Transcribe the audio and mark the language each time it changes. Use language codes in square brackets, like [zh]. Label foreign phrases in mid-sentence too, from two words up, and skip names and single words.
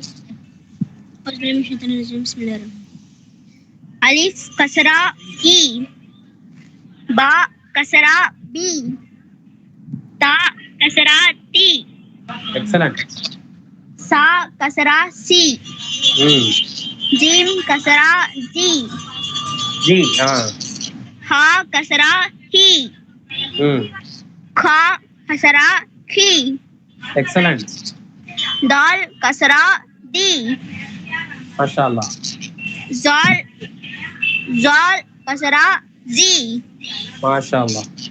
[ar] ألف كسرة إ، باء كسرة بِ، تاء كسرة تِ, [en] எக்ஸலென்ட். [ar] ثاء كسرة ثِ، جيم كسرة جِ, ஜி. حاء كسرة حِ, خاء كسرة خِ, [en] एक्सेलेंट. [ar] دال كسرة دِ, माशाल्लाह. ذال ذال كسرة ذِ, माशाल्लाह.